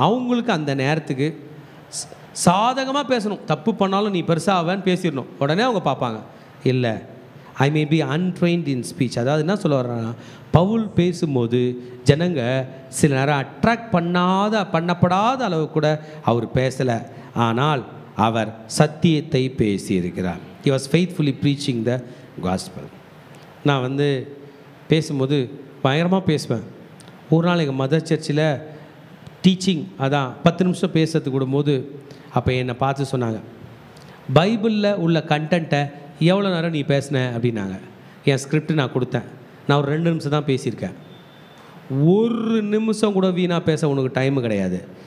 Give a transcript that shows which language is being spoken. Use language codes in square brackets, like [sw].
[ta] அவங்களுக்கு அந்த நேரத்துக்கு சாதகமாக பேசணும், தப்பு பண்ணாலும் நீ பெருசாக அவன் பேசிடணும், உடனே அவங்க பார்ப்பாங்க. இல்லை, [en] I may be untrained in speech. [ta] அதாவது என்ன சொல்ல வர்றாங்கன்னா, பவுல் பேசும்போது ஜனங்க சில நேரம் அட்ராக்ட் பண்ணப்படாத அளவு கூட அவர் பேசலை, ஆனால் அவர் சத்தியத்தை பேசியிருக்கிறார். [en] He was faithfully preaching the gospel. [ta] நான் பேசும்போது பயங்கரமாக பேசுவேன். ஒரு நாள் எங்கள் மதர் சர்ச்சில் டீச்சிங், அதான் 10 நிமிஷம் பேசுறதுக்கு விடும்போது அப்போ என்னை பார்த்து சொன்னாங்க, பைபிளில் உள்ள கண்டென்ட்டை எவ்வளோ நேரம் நீ பேசின அப்படின்னாங்க. என் ஸ்கிரிப்ட் நான் கொடுத்தேன், நான் ஒரு 2 நிமிஷம் தான் பேசியிருக்கேன். 1 நிமிஷம் கூட வீணாக பேச உனக்கு டைமு கிடையாது.